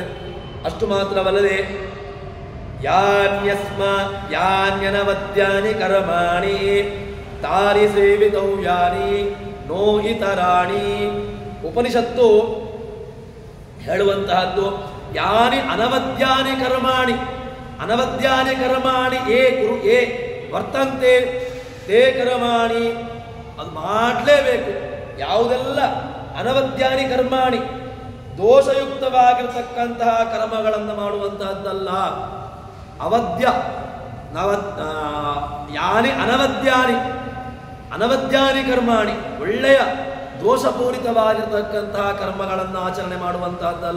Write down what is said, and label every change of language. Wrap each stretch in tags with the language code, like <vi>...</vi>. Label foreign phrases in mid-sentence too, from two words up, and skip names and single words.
<kn>ಅಷ್ಟು ಮಾತ್ರವಲ್ಲದೆ</kn> <sa>ಯಾನ್ಯನವದ್ಯಾನಿ ಕರ್ಮಾಣಿ ತಾರಿ ಸೇವಿತವ್ಯಾನಿ ನೋ ಇತರಾಣಿ.</sa> <kn>ಉಪನಿಷತ್ತು ಹೇಳುವಂತಹದ್ದು</kn> <sa>ಯಾನಿ ಅನವದ್ಯಾನಿ ಕರ್ಮಾಣಿ, ಅನವದ್ಯಾನಿ ಕರ್ಮಾಣಿ ಏ ವರ್ತಂತೆ ತೇ ಕರ್ಮಾಣಿ.</sa> <kn>ಅದು ಮಾಡಲೇಬೇಕು. ಯಾವುದೆಲ್ಲ</kn> <sa>ಅನವದ್ಯಾನಿ ಕರ್ಮಾಣಿ,</sa> <kn>ದೋಷಯುಕ್ತವಾಗಿರತಕ್ಕಂತಹ ಕರ್ಮಗಳನ್ನು ಮಾಡುವಂತಹದ್ದಲ್ಲ.</kn> <sa>ಅವಧ್ಯ ಯಾನಿ ಅನವದ್ಯಾನಿ ಕರ್ಮಾಣಿ,</sa> <kn>ಒಳ್ಳೆಯ ದೋಷಪೂರಿತವಾಗಿರತಕ್ಕಂತಹ ಕರ್ಮಗಳನ್ನು ಆಚರಣೆ ಮಾಡುವಂತಹದ್ದಲ್ಲ.</kn>